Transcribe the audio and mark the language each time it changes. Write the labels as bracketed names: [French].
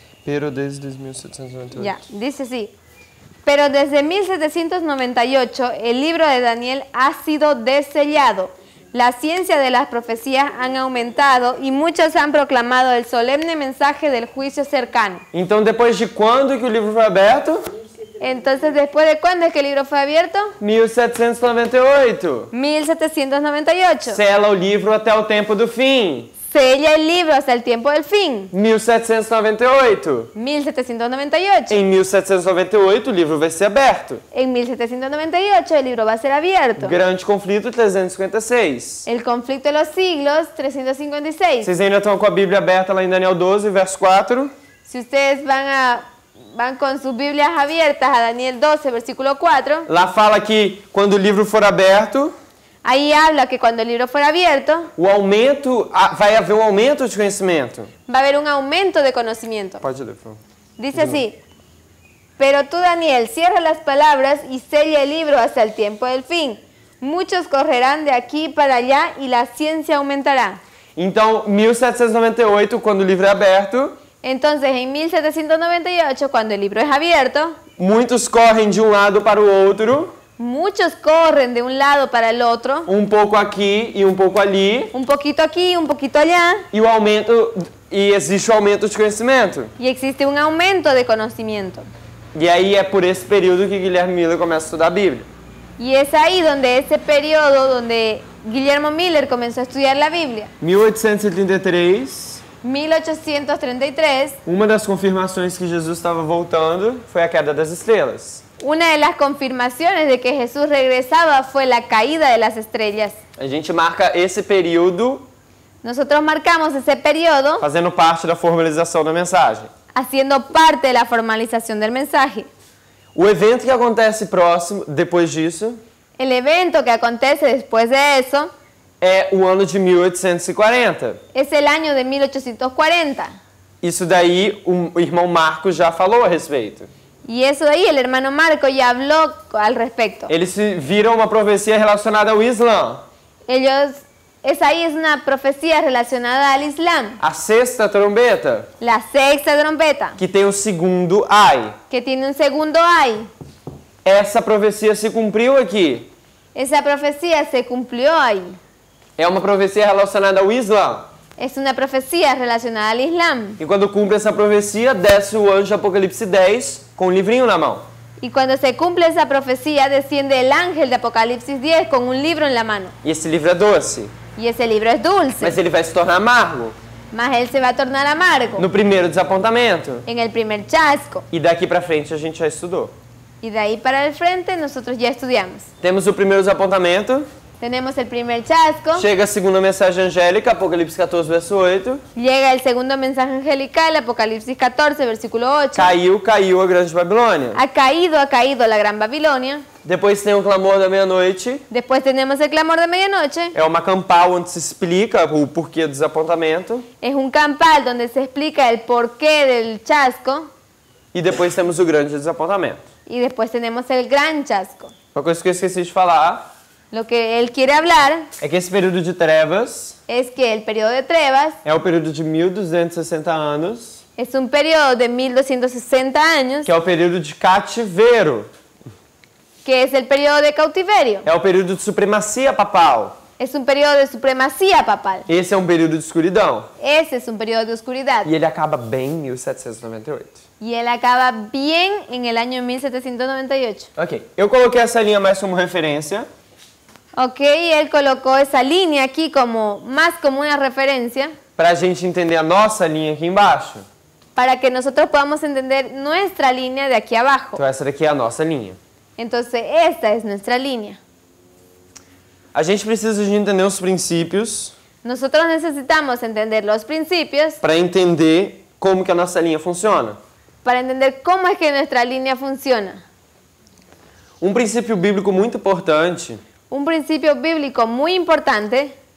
[Spanish] Pero desde 1798. Ya, dice así. Pero desde 1798 el libro de Daniel ha sido desellado. La ciencia de las profecías han aumentado y muchos han proclamado el solemne mensaje del juicio cercano. [Portuguese] Então, depois de quando que o livro foi aberto? [Spanish] Entonces, ¿después de cuándo es que el libro fue abierto? [Portuguese] 1798. [Spanish] 1798. [Portuguese] Sela o livro até o tempo do fim. [Spanish] Sella el libro hasta el tiempo del fin. [Portuguese] 1798. [Spanish] 1798. [Portuguese] Em 1798, o livro vai ser aberto. [Spanish] En 1798 el libro va a ser abierto. [Portuguese] Grande conflito 356. [Spanish] El conflicto de los siglos, 356. [Portuguese] Vocês ainda estão com a Bíblia aberta lá em Daniel 12, verso 4? [Spanish] Si ustedes van con sus Biblias abiertas a Daniel 12, versículo 4, [Portuguese] Lá fala que quando o livro for aberto, [Spanish] ahí habla que cuando el libro fuera abierto, [Portuguese] vai haver um aumento de conhecimento. [Spanish] va a haber un aumento de conocimiento. [Portuguese] Pode ler, por favor. [Spanish] Dice así, pero tú, Daniel, cierra las palabras y sella el libro hasta el tiempo del fin. Muchos correrán de aquí para allá y la ciencia aumentará. [Portuguese] Então, 1798, quando o livro é aberto, [Spanish] Entonces, en 1798, cuando el libro es abierto, [Portuguese] muitos correm de um lado para o outro, [Spanish] muchos corren de un lado para el otro, [Portuguese] um pouco aqui e um pouco ali, [Spanish] un poquito aquí, un poquito allá, [Portuguese] e existe o aumento de conhecimento. [Spanish] y existe un aumento de conocimiento. [Portuguese] E aí é por esse período que Guilherme Miller começa a estudar a Bíblia. [Spanish] Y es ahí donde ese periodo donde Guillermo Miller comenzó a estudiar la Biblia. [Portuguese] 1833, [Spanish] 1833, [Portuguese] uma das confirmações que Jesus estava voltando foi a queda das estrelas. [Spanish] una de las confirmaciones de que Jesús regresaba fue la caída de las estrellas. [Portuguese] A gente marca esse período [Spanish] Nosotros marcamos ese periodo [Portuguese] fazendo parte da formalização da mensagem. [Spanish] haciendo parte de la formalización del mensaje. [Portuguese] O evento que acontece próximo, depois disso, [Spanish] El evento que acontece después de eso [Portuguese] é o ano de 1840. [Spanish] es el año de 1840. [Portuguese] Isso daí o irmão Marcos já falou a respeito. [Spanish] Y eso de ahí el hermano Marco ya habló al respecto. [Portuguese] Eles viram uma profecia relacionada ao Islã. [Spanish] Esa ahí es una profecía relacionada al Islam. [Portuguese] A sexta trombeta, [Spanish] La sexta trompeta, [Portuguese] que tem o segundo ai. [Spanish] que tiene un segundo ay. [Portuguese] Essa profecia se cumpriu aqui. [Spanish] Esa profecía se cumplió ahí. [Portuguese] É uma profecia relacionada ao Islã. [Spanish] Es una profecía relacionada al Islam. [Portuguese] E quando cumpre essa profecia, desce o anjo de Apocalipse 10 com um livrinho na mão. [Spanish] Y cuando se cumple esa profecía, desciende el ángel de Apocalipsis 10 con un libro en la mano. [Portuguese] E esse livro é doce, [Spanish] Y ese libro es dulce, [Portuguese] mas ele vai se tornar amargo. [Spanish] mas él se va a tornar amargo [Portuguese] no primeiro desapontamento. [Spanish] en el primer chasco. [Portuguese] E daqui pra frente a gente já estudou. [Spanish] Y de ahí para el frente nosotros ya estudiamos. [Portuguese] Temos o primeiro desapontamento, [Spanish] Tenemos el primer chasco, [Portuguese] chega a segunda mensagem angélica, Apocalipse 14, verso 8. [Spanish] llega el segundo mensaje angelical, Apocalipsis 14, versículo 8. [Portuguese] Caiu a grande Babilônia. [Spanish] Ha caído la gran Babilonia. [Portuguese] Depois tem o clamor da meia-noite. [Spanish] Después tenemos el clamor de medianoche. [Portuguese] É uma campal onde se explica o porquê do desapontamento. [Spanish] Es un campal donde se explica el porqué del chasco. [Portuguese] E depois temos o grande desapontamento. [Spanish] Y después tenemos el gran chasco. [Portuguese] Uma coisa que eu esqueci de falar [Spanish] Lo que él quiere hablar [Portuguese] é que esse período de trevas [Spanish] es que el periodo de trevas [Portuguese] é o período de 1260 anos, [Spanish] es un periodo de 1260 años, [Portuguese] que é o período de cativeiro. [Spanish] que es el periodo de cautiverio. [Portuguese] É o período de supremacia papal. [Spanish] Es un periodo de supremacía papal. [Portuguese] Esse é um período de escuridão. [Spanish] Ese es un periodo de oscuridad. [Portuguese] E ele acaba bem em 1798. [Spanish] Y él acaba bien en el año 1798. [Portuguese] Ok, eu coloquei essa linha mais como referência, [Spanish] Ok, él colocó esa línea aquí más como una referencia [Portuguese] para a gente entender a nossa linha aqui embaixo. [Spanish] para que nosotros podamos entender nuestra línea de aquí abajo. [Portuguese] Então essa daqui é a nossa linha. [Spanish] Entonces, esta es nuestra línea. [Portuguese] A gente precisa de entender os princípios [Spanish] Nosotros necesitamos entender los principios [Portuguese] para entender como que a nossa linha funciona. [Spanish] para entender cómo es que nuestra línea funciona. [Portuguese] Um princípio bíblico muito importante [Spanish] Un principio bíblico muy importante